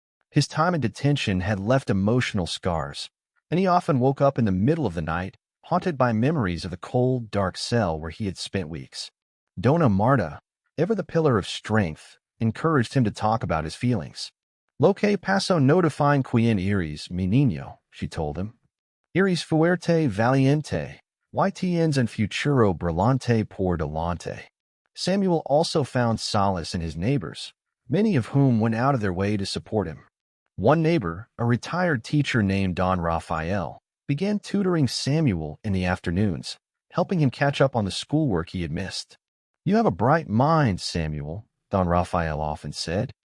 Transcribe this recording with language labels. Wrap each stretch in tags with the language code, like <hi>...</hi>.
<en>His time in detention had left emotional scars, and he often woke up in the middle of the night, haunted by memories of the cold, dark cell where he had spent weeks. Dona Marta, ever the pillar of strength, encouraged him to talk about his feelings.</en> <es>"Lo que paso no define quien eres, mi niño,"</es> <en>she told him.</en> <es>"Eres fuerte valiente, y tienes un futuro brillante por delante."</es> <en>Samuel also found solace in his neighbors, many of whom went out of their way to support him. One neighbor, a retired teacher named Don Rafael, began tutoring Samuel in the afternoons, helping him catch up on the schoolwork he had missed. "You have a bright mind, Samuel," Don Rafael often said.</en>